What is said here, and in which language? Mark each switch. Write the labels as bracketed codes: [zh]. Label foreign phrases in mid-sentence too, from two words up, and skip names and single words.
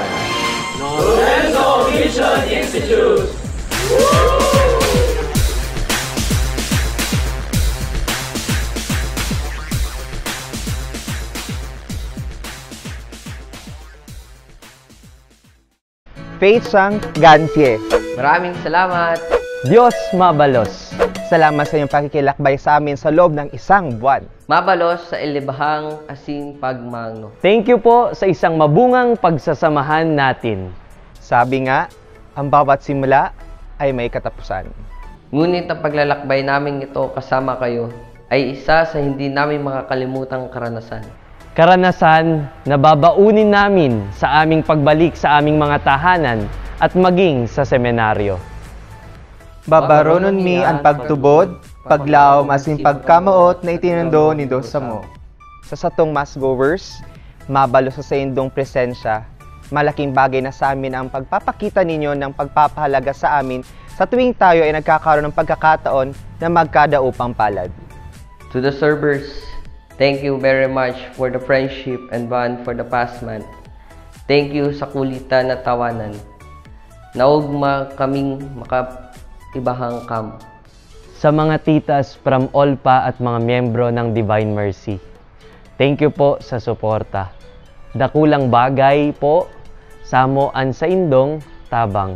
[tl] Lorenzo Mission Institute. Faith Sang Gansie. Maraming salamat. [bik] Diyos mabalos. [tl] Salamat sa iyong pakikilakbay sa amin sa loob ng isang buwan. [bik] Mabalos sa ilibahang asing pagmangno. [en] Thank you [tl] po sa isang mabungang pagsasamahan natin. Sabi nga, ang bawat simula ay may katapusan. Ngunit ang paglalakbay namin ito kasama kayo ay isa sa hindi namin makakalimutang karanasan. Karanasan na babaunin namin sa aming pagbalik sa aming mga tahanan at maging sa seminaryo. [bik] Babaronon mi ang pagtubod, paglaom asin pagkamaot na itinundo ni Diyos sa mo. Sa satong mass-goers, mabalos sa indong presensya, [tl] malaking bagay na sa amin ang pagpapakita ninyo ng pagpapahalaga sa amin sa tuwing tayo ay nagkakaroon ng pagkakataon na magkadaupang palad. [en] To the servers, thank you very much for the friendship and bond for the past month. Thank you [tl] sa kulitan na tawanan. [bik] Naugma kaming makaibahang kam. [tl] Sa mga titas from Olpa at mga miyembro ng Divine Mercy, [en] thank you [tl] po sa suporta. [bik] Dakulang bagay po, samo an sa indong tabang.